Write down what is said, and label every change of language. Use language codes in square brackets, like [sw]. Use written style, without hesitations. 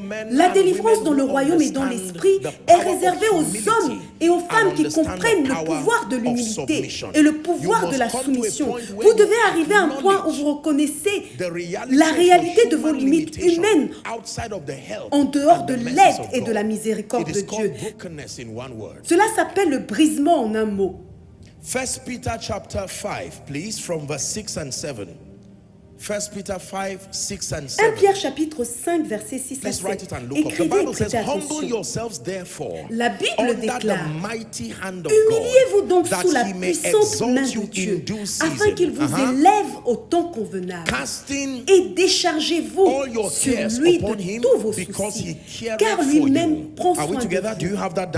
[fr] La délivrance dans le royaume et dans l'esprit est réservée aux hommes et aux femmes qui comprennent le pouvoir de l'humilité et le pouvoir de la soumission. Vous devez arriver à un point où vous reconnaissez la réalité de vos limites humaines en dehors de l'aide et de la miséricorde de Dieu. Cela s'appelle le brisement en un mot. [en] 1 Peter chapter 5, please, from verse 6 and 7. 1 Peter 5, 6 and 7. [fr] 1 Pierre chapitre 5 verset 6 à 7. Écrivez et prêtez attention. La Bible déclare: humiliez-vous donc sous la puissante main de Dieu, afin qu'il vous élève au temps convenable. Et déchargez-vous sur lui de tous vos soucis, car lui-même prend soin de vous.